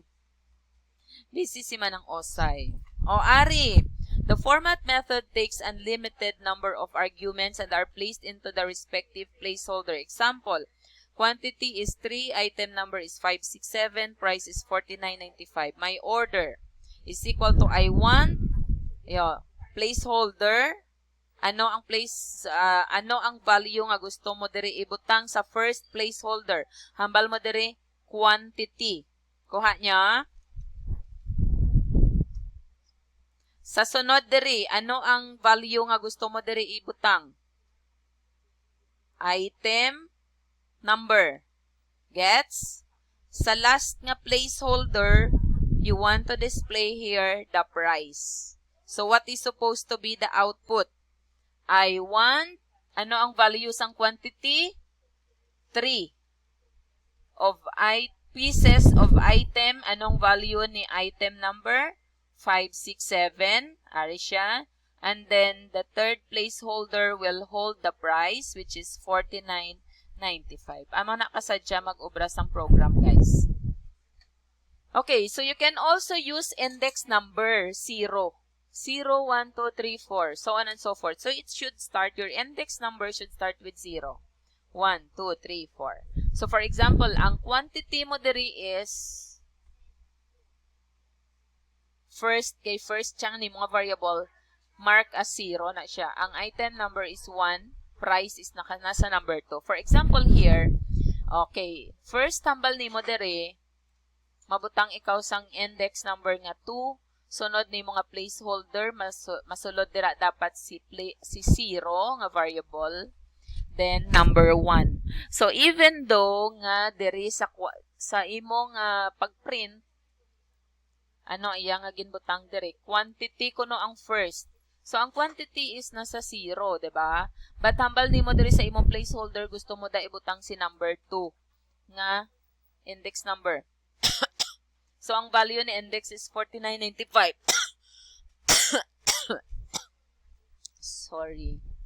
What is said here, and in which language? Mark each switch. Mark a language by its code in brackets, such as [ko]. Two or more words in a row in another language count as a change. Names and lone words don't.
[hil] Busy si Manang Osay. Ari, [en] the format method takes unlimited number of arguments and are placed into the respective placeholder. Example, quantity is 3, item number is 567, price is 49.95. My order is equal to I1, placeholder. [hil] Ano ang value nga gusto mo diri ibutang sa [en] first placeholder? [hil] Hambal mo diri quantity. Kuha niya. Sa sunod diri, ano ang value nga gusto mo diri ibutang? [en] Item number. Gets? [hil] Sa last nga placeholder, [en] you want to display here the price. So, what is supposed to be the output? I want, [hil] ano ang value sang quantity? [en] 3. Of pieces of item, [hil] anong value ni [en] item number? [hil] 567. Ari siya. [en] And then, the third placeholder will hold the price, which is 49.95. [hil] Amo na kasadya mag-obra sang program, guys. [en] Okay, so you can also use index number 0. 0, 1, 2, 3, 4, so on and so forth. So it should start, your index number should start with 0. 1, 2, 3, 4. So for example, [hil] ang quantity mo diri [en] is first [hil] siyang ni mga variable, [en] mark as [hil] 0 na siya. [en] Ang item number is 1, price is nasa number 2. For example here, okay, first [hil] tambal ni mo diri, mabutang ikaw sang [en] index number [hil] nga 2, sunod ni mga placeholder, masulod dira dapat si 0 nga variable, [en] then number [hil] 1. [en] So even though [hil] nga diri sa imo nga pagprint, ano iya nga ginbutang diri, quantity kuno ang first. So ang quantity is nasa 0, diba? But hambal nimo diri sa imong placeholder, gusto mo da ibutang si number 2 nga [en] index number. [hil] So, ang value ni index is 4995. [en] Sorry.